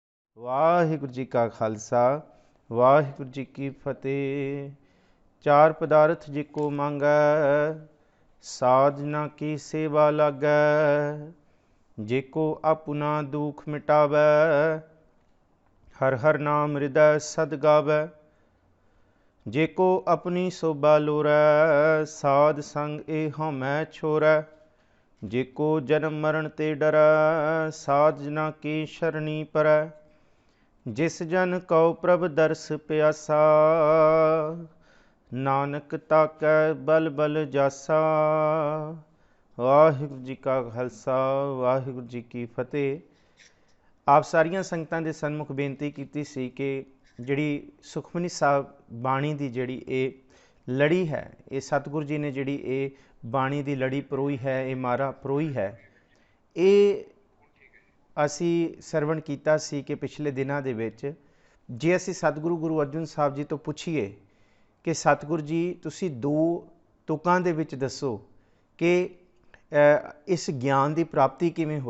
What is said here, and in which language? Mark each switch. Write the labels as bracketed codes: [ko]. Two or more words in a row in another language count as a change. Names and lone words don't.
[pa] ਵਾਹਿਗੁਰੂ ਜੀ ਕਾ ਖਾਲਸਾ ਵਾਹਿਗੁਰੂ ਜੀ ਕੀ ਫਤਿਹ। ਚਾਰ ਪਦਾਰਥ ਜਿਕੋ ਮੰਗੈ, ਸਾਧਨਾ ਕੀ ਸੇਵਾ ਲਾਗੈ। जेको अपना दुख मिटावै, हर हर नाम हृदय सद गावै। जेको अपनी शोभा लोरै, साध संग ए हमै छोरै। जेको जन्म मरण ते डरै, साधना की शरणी परै। जिस जन कौ प्रभ दर्श प्यासा, नानक ताकै बल बल जासा। ਵਾਹਿਗੁਰੂ ਜੀ ਕਾ ਖਾਲਸਾ ਵਾਹਿਗੁਰੂ ਜੀ ਕੀ ਫਤਿਹ। ਆਪ ਸਾਰੀਆਂ ਸੰਗਤਾਂ ਦੇ ਸਨਮੁਖ ਬੇਨਤੀ ਕੀਤੀ ਸੀ ਕਿ ਜਿਹੜੀ ਸੁਖਮਨੀ ਸਾਹਿਬ ਬਾਣੀ ਦੀ ਜਿਹੜੀ ਇਹ ਲੜੀ ਹੈ, ਇਹ ਸਤਿਗੁਰੂ ਜੀ ਨੇ ਜਿਹੜੀ ਇਹ ਬਾਣੀ ਦੀ ਲੜੀ ਪਰੋਈ ਹੈ, ਇਹ ਮਾਰਾ ਪਰੋਈ ਹੈ, ਇਹ ਅਸੀਂ ਸਰਵਣ ਕੀਤਾ ਸੀ ਕਿ ਪਿਛਲੇ ਦਿਨਾਂ ਦੇ ਵਿੱਚ ਜੇ ਅਸੀਂ ਸਤਿਗੁਰੂ ਗੁਰੂ ਅਰਜਨ ਸਾਹਿਬ ਜੀ ਤੋਂ ਪੁੱਛੀਏ ਕਿ ਸਤਿਗੁਰੂ ਜੀ ਤੁਸੀਂ ਦੋ ਤੁਕਾਂ ਦੇ ਵਿੱਚ ਦੱਸੋ ਕਿ ਇਸ ਗਿਆਨ ਦੀ ਪ੍ਰਾਪਤੀ ਕਿਵੇਂ ਹੋਏ।